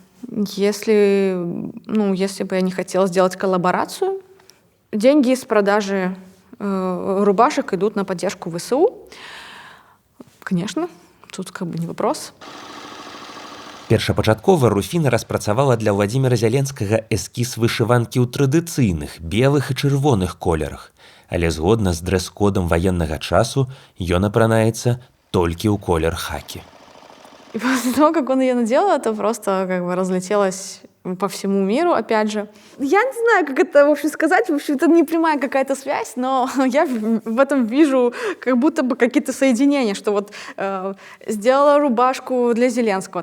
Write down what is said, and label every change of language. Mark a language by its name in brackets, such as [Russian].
[Russian] Если бы я не хотела сделать коллаборацию, деньги с продажи рубашек идут на поддержку ВСУ. Конечно, тут как бы не вопрос. [Belarusian] Першапачаткова Руфіна распрацавала для Владзіміра Зяленскага эскіз вышыванкі ў традыцыйных белых і чырвоных колерах, але згодна з дрэс-кодам ваеннага часу ён апранаецца толькі ў колер хакі. [Russian] И после того, как он ее надел, это просто как бы разлетелось по всему миру, опять же. Я не знаю, как это, в общем, сказать. В общем, это не прямая какая-то связь, но я в этом вижу как будто бы какие-то соединения, что вот сделала рубашку для Зеленского.